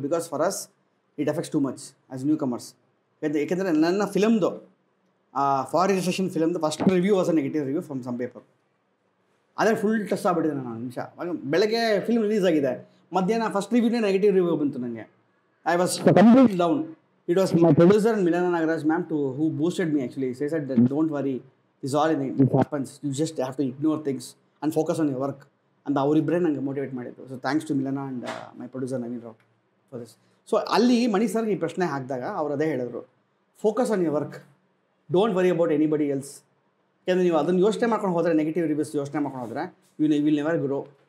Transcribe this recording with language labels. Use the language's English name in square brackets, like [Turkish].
[English] Because for us it affects too much as newcomers. [Kannada] ಯಾಕೆಂದರೆ ನನ್ನ ಫಿಲಮ್ದು [English] For registration ಫಿಲಮ್ದು first review was a negative review from some paper. [Kannada] ಅದೇ full touch ಆಗ್ಬಿಟ್ಟಿದೆ ನಾನು ನಿಮಿಷ. ಬೆಳಗ್ಗೆ film release ಆಗಿದೆ, ಮಧ್ಯಾಹ್ನ ಫಸ್ಟ್ ರಿವ್ಯೂನೇ ನೆಗೆಟಿವ್ ರಿವ್ಯೂ ಬಂತು ನನಗೆ. [English] I was complete down. It was my producer and Milana Nagaraj ma'am who boosted me actually. She said that don't worry, this all in it happens. You just have to ignore things and focus on your work. And [Kannada] ಅವರಿಬ್ಬರೇ ನನಗೆ motivate ಮಾಡಿದ್ರು. [English] So thanks to Milana and my producer Naveen Rao for this. [Kannada] So ಅಲ್ಲಿ ಮಣಿ ಸರ್ಗೆ ಈ ಪ್ರಶ್ನೆ ಹಾಕಿದಾಗ ಅವ್ರು ಅದೇ ಹೇಳಿದ್ರು, [English] Focus on your work, don't worry about anybody else. [Kannada] ಯಾಕೆಂದರೆ ನೀವು ಅದನ್ನು ಯೋಚನೆ ಮಾಡ್ಕೊಂಡು ಹೋದರೆ, ನೆಗೆಟಿವ್ ರಿವ್ಯೂಸ್ ಯೋಚನೆ ಮಾಡ್ಕೊಂಡು ಹೋದರೆ, [English] Will never grow.